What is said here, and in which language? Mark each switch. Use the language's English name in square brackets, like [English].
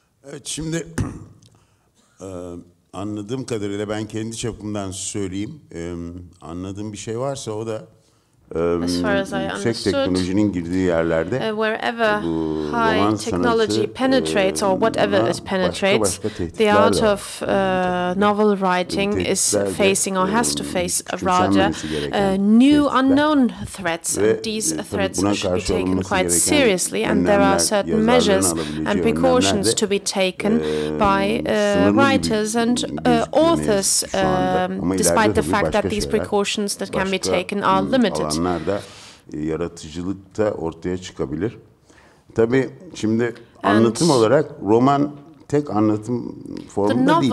[Turkish] Evet, şimdi anladığım kadarıyla ben kendi çapımdan söyleyeyim. Anladığım bir şey varsa o da [English] as far as I understood, wherever high technology penetrates or whatever it penetrates, the art of novel writing is facing or has to face rather new unknown threats. And these threats should be taken quite seriously, and there are certain measures and precautions to be taken by writers and authors, despite the fact that these precautions that can be taken are limited. [Turkish] Yaratıcılıkta ortaya çıkabilir. Tabii şimdi anlatım olarak roman tek anlatım formu da değil.